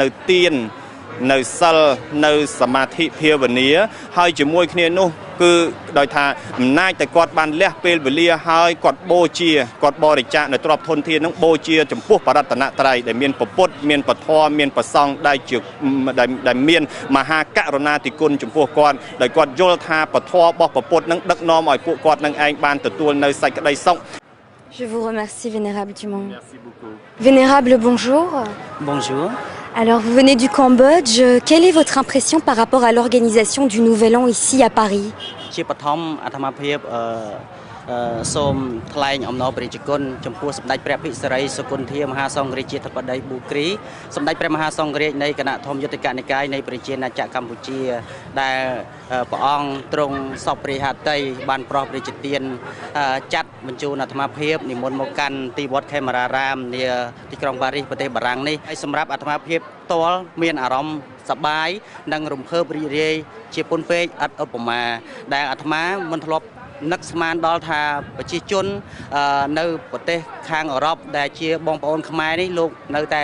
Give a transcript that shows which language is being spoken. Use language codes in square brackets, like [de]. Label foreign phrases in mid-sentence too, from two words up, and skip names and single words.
[km] ទាននៅសិលនៅសមាធិភាវនាហើយជាមួយគ្នានោះគឺដោយថាអំណាចតែគាត់បានលះពេលវេលាហើយគាត់បូជាគាត់បរិច្ចាគនៅទ្រព្យធនធាននឹងបូជាចំពោះបរតនត្រ័យដែលមានពុទ្ធមានពធមានប្រសង្ឃដែលមានមហាករុណាธิគុណចំពោះគាត់ដោយគាត់យល់ថាពធរបស់ពុទ្ធនឹងដឹកនាំឲ្យពួកគាត់នឹងឯងបានទទួលនៅសេចក្តីសុខ [fr] Je vous remercie, Vénérable Dumont. Merci beaucoup. Vénérable, bonjour. Bonjour. Alors, vous venez du Cambodge. Quelle est votre impression par rapport à l'organisation du Nouvel An ici à Paris? [km] ជាបឋមអាត្មាភាពសូមថ្លែងអំណរព្រះជគុណចំពោះសម្ដេចព្រះអភិសរិយសកលធាមហាសង្ឃរាជធិបតីប៊ូគ្រីសម្ដេចព្រះមហាស ង្ឃរាជនៃគណៈធម្មយុត្តិកនិកាយនៃព្រះរាជាណាចក្រកម្ពុជាដែលព្រះអង្គទ្រង់សពព្រះហត្ថីបានប្រោសព្រះរាជទានចាត់បញ្ជូនអាត្មាភាពនិមន្តមកកាន់ទីវត្តខេមរារាមនាទីក្រុងប៉ារីសប្រទេសបារាំងនេះហើយសម្រាប់អាត្មាភាពផ្ទាល់មានអារម្មណ៍សប្បាយនិងរំភើបរីករាយជាពន់ពេកឥតឧបមាដែលអាត្មាមិនធ្លាប់នឹកស្មានដល់ថាប្រជាជននៅប្រទេសខាងអឺរ៉ុបដែលជាបងប្អូនខ្មែរនេះលោកនៅតែរក្សានៅជំនឿអរគុណ